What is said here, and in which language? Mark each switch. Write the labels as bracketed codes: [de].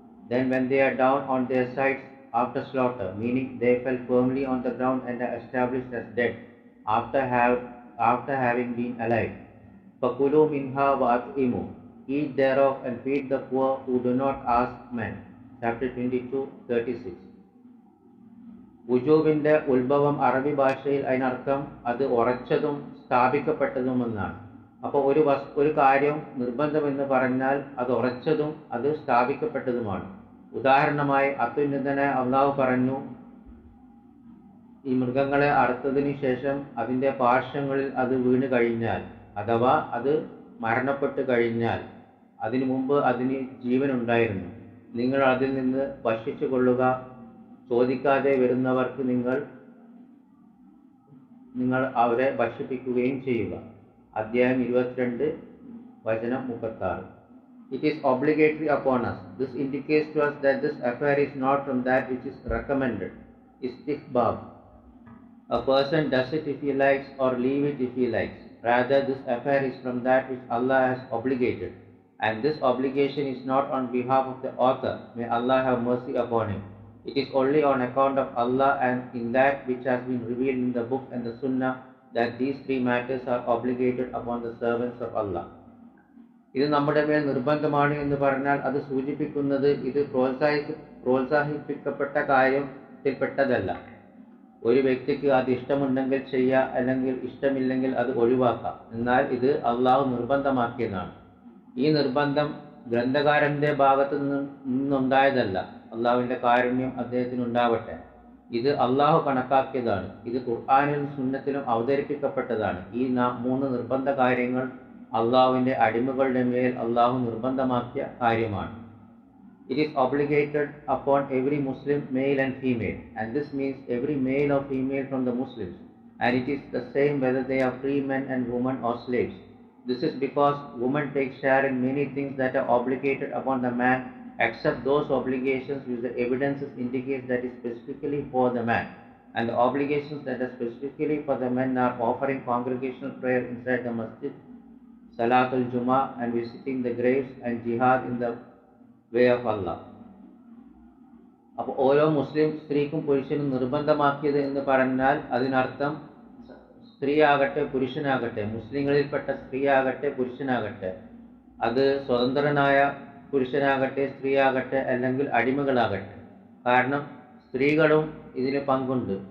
[en] Then when they are down on their sides after slaughter, meaning they fell firmly on the ground and are established as dead after having been alive. [ar] فَكُلُوا مِنْهَا وَأَطْعِمُوا. [en] Eat thereof and feed the poor who do not ask men. Chapter 22:36. [ml] വുജൂബിൻ്റെ ഉത്ഭവം അറബി ഭാഷയിൽ അതിനർത്ഥം അത് ഉറച്ചതും സ്ഥാപിക്കപ്പെട്ടതുമെന്നാണ്. അപ്പോൾ ഒരു കാര്യം നിർബന്ധമെന്ന് പറഞ്ഞാൽ അത് ഉറച്ചതും അത് സ്ഥാപിക്കപ്പെട്ടതുമാണ്. ഉദാഹരണമായി അത്യുന്നതനായ അള്ളാഹു പറഞ്ഞു, ഈ മൃഗങ്ങളെ അറുത്തതിന് ശേഷം അതിൻ്റെ പാർശ്വങ്ങളിൽ അത് വീണ് കഴിഞ്ഞാൽ, അഥവാ അത് മരണപ്പെട്ട് കഴിഞ്ഞാൽ, അതിനു മുമ്പ് അതിന് ജീവനുണ്ടായിരുന്നു, നിങ്ങൾ അതിൽ നിന്ന് ഭക്ഷിച്ചു കൊള്ളുക. ചോദിക്കാതെ വരുന്നവർക്ക് നിങ്ങൾ അവരെ ഭക്ഷിപ്പിക്കുകയും ചെയ്യുക. അധ്യായം 22 വചനം 36. [en] It is obligatory upon us. This indicates to us that this affair is not from that which is recommended. Istihbab. A person does it if he likes or leave it if he likes. Rather, this affair is from that which Allah has obligated. And this obligation is not on behalf of the author. May Allah have mercy upon him. It is only on account of Allah and in that which has been revealed in the book and the Sunnah that these three matters are obligated upon the servants of Allah. [ml] ഇത് നമ്മുടെ മേൽ നിർബന്ധമാണ് എന്ന് പറഞ്ഞാൽ അത് സൂചിപ്പിക്കുന്നത് ഇത് പ്രോത്സാഹിപ്പിക്കപ്പെട്ട കാര്യത്തിൽപ്പെട്ടതല്ല. ഒരു വ്യക്തിക്ക് അത് ഇഷ്ടമുണ്ടെങ്കിൽ ചെയ്യുക, അല്ലെങ്കിൽ ഇഷ്ടമില്ലെങ്കിൽ അത് ഒഴിവാക്കാം. എന്നാൽ ഇത് അള്ളാഹു നിർബന്ധമാക്കിയതാണ്. ഈ നിർബന്ധം ഗ്രന്ഥകാരൻ്റെ ഭാഗത്തു നിന്നുണ്ടായതല്ല. അള്ളാഹുവിൻ്റെ കാരുണ്യം അദ്ദേഹത്തിനുണ്ടാവട്ടെ. ഇത് അള്ളാഹു കണക്കാക്കിയതാണ്. ഇത് ഖുർആനിലും സുന്നത്തിലും അവതരിപ്പിക്കപ്പെട്ടതാണ്. ഈ 3 നിർബന്ധ കാര്യങ്ങൾ അള്ളാഹുവിൻ്റെ അടിമകളുടെ മേൽ അള്ളാഹു നിർബന്ധമാക്കിയ കാര്യമാണ്. [en] It is obligated upon every Muslim, male and female, and this means every male or female from the Muslims, and it is the same whether they are free men and women or slaves. This is because women take share in many things that are obligated upon the man, except those obligations which the evidences indicate that is specifically for the man, and the obligations that are specifically for the men are offering congregational prayer inside the masjid, Salatul Jummah, and visiting the graves, and jihad in the way of Allah. [ml] അപ്പോൾ ഓരോ മുസ്ലിം സ്ത്രീക്കും പുരുഷനും നിർബന്ധമാക്കിയത് എന്ന് പറഞ്ഞാൽ അതിനർത്ഥം സ്ത്രീ ആകട്ടെ പുരുഷനാകട്ടെ, മുസ്ലിങ്ങളിൽപ്പെട്ട സ്ത്രീ ആകട്ടെ പുരുഷനാകട്ടെ, അത് സ്വതന്ത്രനായ പുരുഷനാകട്ടെ സ്ത്രീ ആകട്ടെ അല്ലെങ്കിൽ അടിമകളാകട്ടെ, കാരണം സ്ത്രീകളും ഇതിന് പങ്കുണ്ട്.